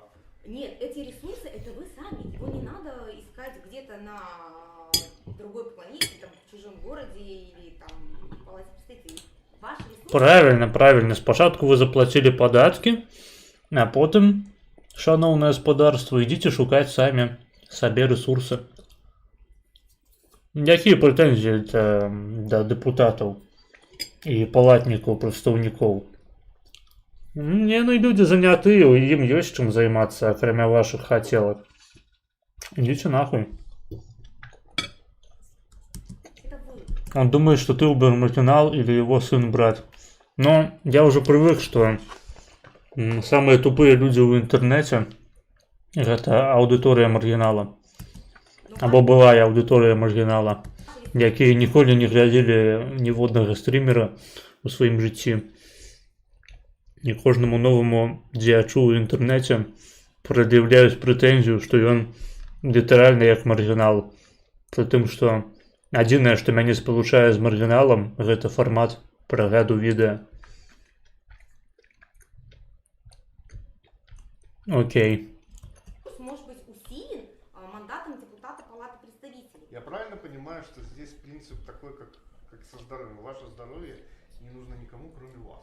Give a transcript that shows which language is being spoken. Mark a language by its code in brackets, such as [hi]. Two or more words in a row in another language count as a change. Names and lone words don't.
[ru] Нет, эти ресурсы это вы сами. Его не надо искать где-то на другой планете, там, в чужом городе или там в Палате представителей. Ваши ресурсы... Правильно. [uk] Спочатку вы заплатили податки, [ru] а потом, [uk] шановное господарство, идите шукать сами себе ресурсы. [be] Якія прэтэнзіі да дэпутатаў і палатнікаў, прадстаўнікоў? Яны людзі занятыя, ім ёсць чым займацца, акрамя вашых хацелак. [ru] Идите нахуй. Он думает, что ты убер-маргинал или его сын-брат. Но я уже привык, что самые тупые люди в интернете — это аудитория маргинала. [be] Або былая аудитория маргинала, якія ніколі не глядзелі ніводнага стрімера у сваім жыцці. І кожнаму новому дзеячу ў інтэрнэце прад'яўляюць прэтэнзію, што ён літаральна як маргінал. Пры тым, што адзінае, што мяне спалучае з маргіналам, гэта фармат прагляду відэа. [ru] Окей. Может быть усилен мандатом депутата Палаты представителей. Я правильно понимаю, что здесь принцип такой, как со здоровьем. Ваше здоровье не нужно никому, кроме вас.